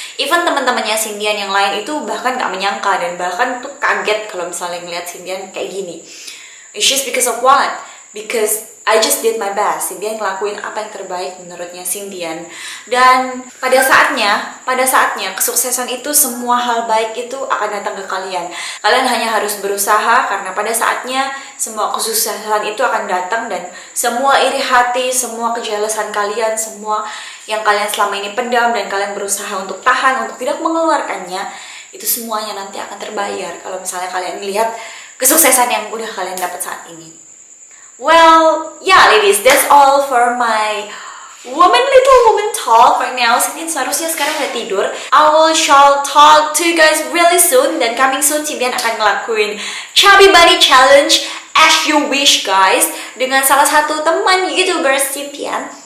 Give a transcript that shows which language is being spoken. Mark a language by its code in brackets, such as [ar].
[id] Even teman-temannya Cindian yang lain itu bahkan nggak menyangka, dan bahkan tuh kaget kalau misalnya ngeliat Cindian kayak gini. [en] It's just because of what? Because I just did my best. [id] Cindian ngelakuin apa yang terbaik menurutnya Cindian. Dan pada saatnya kesuksesan itu, semua hal baik itu akan datang ke kalian. Kalian hanya harus berusaha, karena pada saatnya semua kesuksesan itu akan datang, dan semua iri hati, semua kejelasan kalian, semua yang kalian selama ini pendam dan kalian berusaha untuk tahan, untuk tidak mengeluarkannya, itu semuanya nanti akan terbayar kalau misalnya kalian melihat kesuksesan yang udah kalian dapat saat ini. [en] Well, yeah ladies, that's all for my little woman talk right now. [id] Cindian seharusnya sekarang udah tidur. [en] Shall talk to you guys really soon. [id] Dan [en] coming soon, [id] Cindian akan ngelakuin Chubby Bunny Challenge [en] as you wish guys, [id] dengan salah satu teman YouTuber Cindian.